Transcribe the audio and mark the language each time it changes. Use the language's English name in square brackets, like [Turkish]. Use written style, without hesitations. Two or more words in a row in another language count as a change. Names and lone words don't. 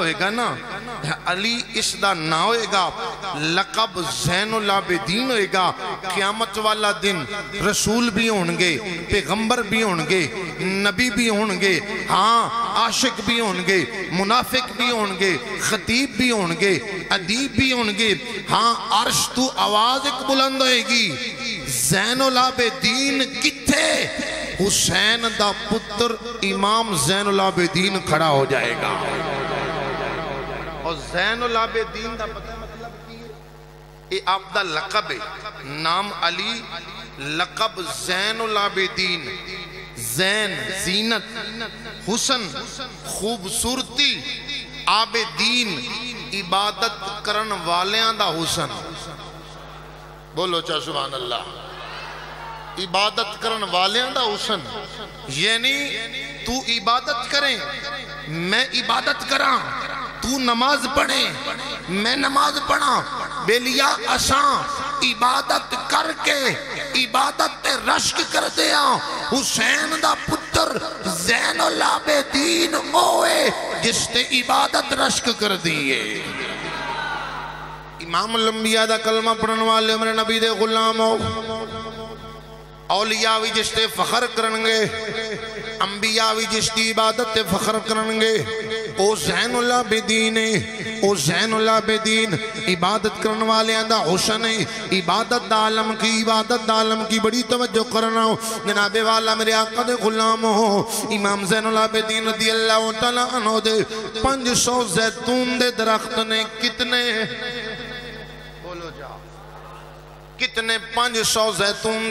[Punjabi] ہوئے گا نا علی اس دا نہ ہوئے گا لقب زین العابدین ہوئے گا قیامت والا دن رسول بھی ہونگے پیغمبر بھی ہونگے نبی بھی ہونگے ہاں عاشق بھی ہونگے منافق بھی ہونگے خطیب بھی ہونگے ادیب بھی ہونگے ہاں عرش تو آواز ایک بلند ہوئے گی زین العابدین کتھے حسین دا پتر امام زین العابدین کھڑا ہو جائے گا اور زین العابدین دا پتہ مطلب کی ہے اے آپ دا لقب ہے نام علی لقب زین العابدین زین زینت حسن خوبصورتی عابدین عبادت کرن والیاں دا حسن بولو چاہ سبحان اللہ عبادت کرن والیاں دا حسن یعنی تو عبادت کریں میں عبادت کراں تو نماز پڑھیں میں نماز پڑھاں بیلیا اساں عبادت کر کے عبادت تے رشک کر دیا حسین دا پتر زین العابدین ہوئے جس تے عبادت رشک کر دیئے امام الانبیاء دا کلمہ پڑھن والے میرے نبی دے غلام ہو اولیاء بھی جس تے فخر کرنگے انبیاء بھی جس تی عبادت تے فخر کرنگے او زین العابدین او زین العابدین عبادت کرن والے اندہ حسن عبادت دا عالم کی عبادت دا عالم کی بڑی توجہ کرنا ہو جناب والا میرے آقا دے غلام ہو امام زین العابدین رضی اللہ تعالیٰ عنہ دے 500 زیتون دے درخت نے کتنے بولو جا کتنے 500 زیتون